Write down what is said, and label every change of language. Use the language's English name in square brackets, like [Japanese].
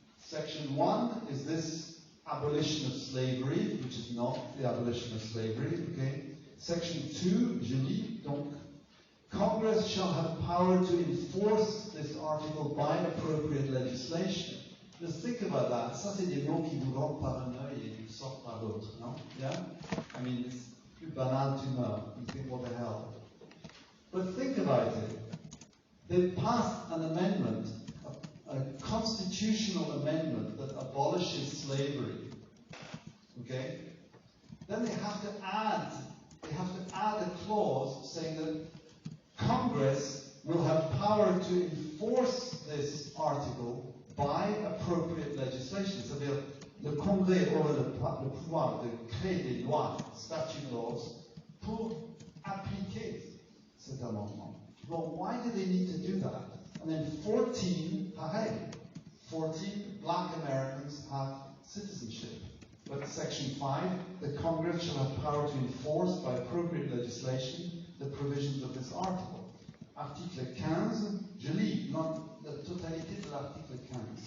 [English] Section 1 is this abolition of slavery, which is not the abolition of slavery, okay? Section 2, [French] je lis, donc, [English] Congress shall have power to enforce this article by appropriate legislation. Just think about that. [French] Ça, c'est des mots qui vous rentrent par un œil et qui sortent par l'autre, non? [English] Yeah? I mean, it's [French] plus banal, tu meurs. [English] You think, what the hell? But think about it. They passed an amendment, a constitutional amendment that abolishes slavery. Okay? Then they have to add a clause saying that Congress will have power to enforce this article by appropriate legislation. [French] C'est-à-dire, le Congrès aura le pouvoir de créer des lois, [English] statute laws, [French] pour appliquer cet amendement. [English] Well, why do they need to do that? And then 14, 14 black Americans have citizenship. But Section 5, the Congress shall have power to enforce by appropriate legislation the provisions of this article. [French] Article 15, je lis, not la totalité de l'article 15.